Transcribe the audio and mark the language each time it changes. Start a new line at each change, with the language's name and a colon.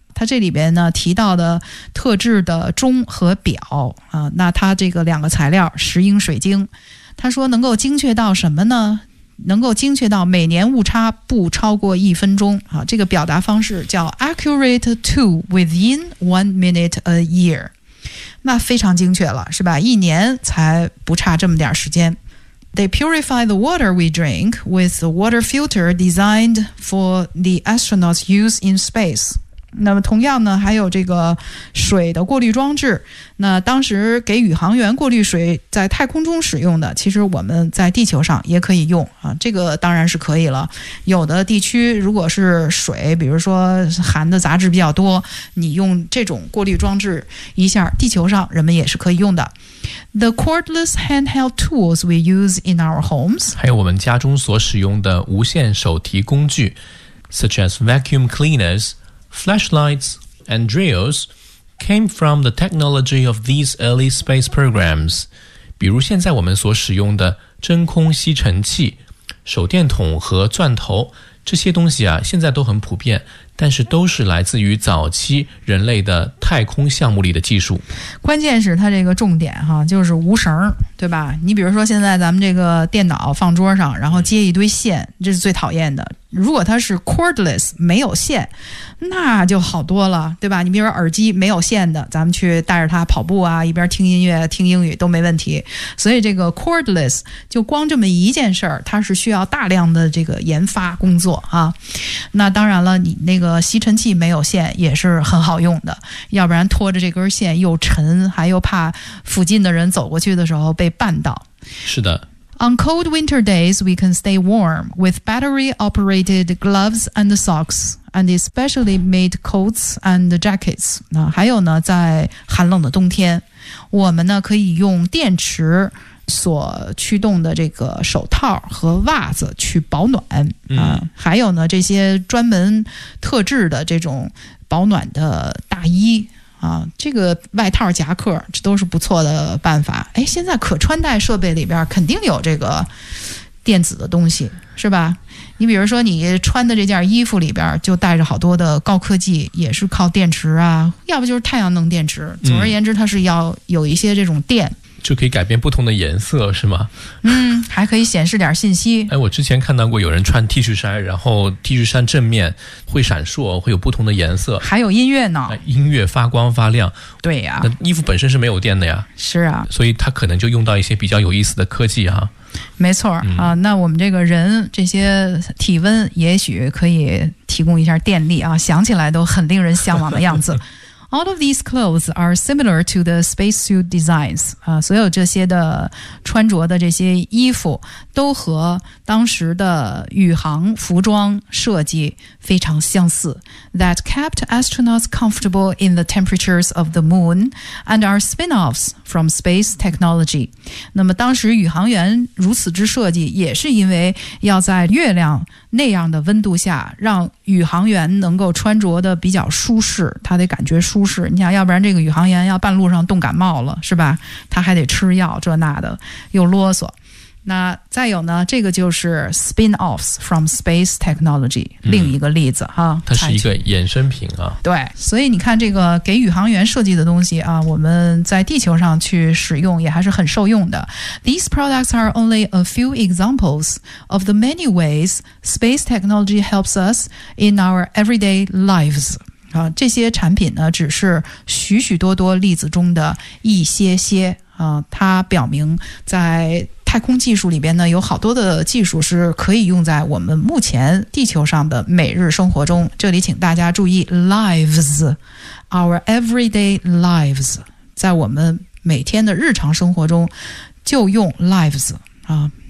Chinese: 他这里边呢提到的特制的钟和表啊，那他这个两个材料石英水晶，他说能够精确到什么呢？能够精确到每年误差不超过1分钟啊，这个表达方式叫
English: accurate to within 1 minute a year，
Chinese: 那非常精确了，是吧？一年才不差这么点时间。
English: They purify the water we drink with a water filter designed for the astronauts' use in space。
Chinese: 那么同样呢，还有这个水的过滤装置，那当时给宇航员过滤水在太空中使用的，其实我们在地球上也可以用啊，这个当然是可以了。有的地区如果是水比如说含的杂质比较多，你用这种过滤装置一下，地球上人们也是可以用的。
English: The cordless handheld tools we use in our homes，
Chinese: 还有我们家中所使用的无线手提工具，
English: such as vacuum cleanersflashlights and drills came from the technology of these early space programs.
Chinese: 比如现在我们所使用的真空吸尘器、手电筒和钻头，这些东西啊，现在都很普遍，但是都是来自于早期人类的太空项目里的技术。关键是它这个重点哈，就是无绳，对吧？你比如说现在咱们这个电脑放桌上，然后接一堆线，这是最讨厌的。如果它是 cordless 没有线，那就好多了，对吧？你比如说耳机没有线的，咱们去带着它跑步啊，一边听音乐听英语都没问题。所以这个 cordless 就光这么一件事儿，它是需要大量的这个研发工作啊。那当然了，你那个吸尘器没有线也是很好用的，要不然拖着这根线又沉，还又怕附近的人走过去的时候被绊倒。是的。
English: On cold winter days, we can stay warm with battery-operated gloves and socks, and especially made coats and jackets.
Chinese: 还有呢，在寒冷的冬天，我们呢可以用电池所驱动的这个手套和袜子去保暖。嗯，还有呢，这些专门特制的这种保暖的大衣。这个外套夹克这都是不错的办法。哎，现在可穿戴设备里边肯定有这个电子的东西，是吧？你比如说你穿的这件衣服里边就带着好多的高科技，也是靠电池啊，要不就是太阳能电池。总而言之，它是要有一些这种电。嗯，就可以改变不同的颜色，是吗？嗯，还可以显示点信息。哎，我之前看到过有人穿 T 恤衫，然后 T 恤衫正面会闪烁，会有不同的颜色，还有音乐呢，音乐发光发亮。对呀，那衣服本身是没有电的呀。是啊，所以它可能就用到一些比较有意思的科技啊。没错，那我们这个人这些体温也许可以提供一下电力啊，想起来都很令人向往的样子。
English: All of these clothes are similar to the spacesuit designs.
Chinese: 所有这些的穿着的这些衣服都和当时的宇航服装设计非常相似。
English: That kept astronauts comfortable in the temperatures of the moon and are spin-offs from space technology.
Chinese: 那么当时宇航员如此之设计也是因为要在月亮那样的温度下让宇航员能够穿着的比较舒适，他得感觉舒适。你想，要不然这个宇航员要半路上冻感冒了，是吧？他还得吃药，这那的，又啰嗦。那再有呢，这个就是
English: spin-offs from space technology，
Chinese: 另一个例子哈。它是一个衍生品啊。对，所以你看这个给宇航员设计的东西啊，我们在地球上去使用也还是很受用的。
English: These products are only a few examples of the many ways space technology helps us in our everyday lives.
Chinese: 这些产品呢只是许许多多例子中的一些些它表明在太空技术里边呢有好多的技术是可以用在我们目前地球上的每日生活中。这里请大家注意 lives，
English: our everyday lives，
Chinese: 在我们每天的日常生活中就用 lives 啊。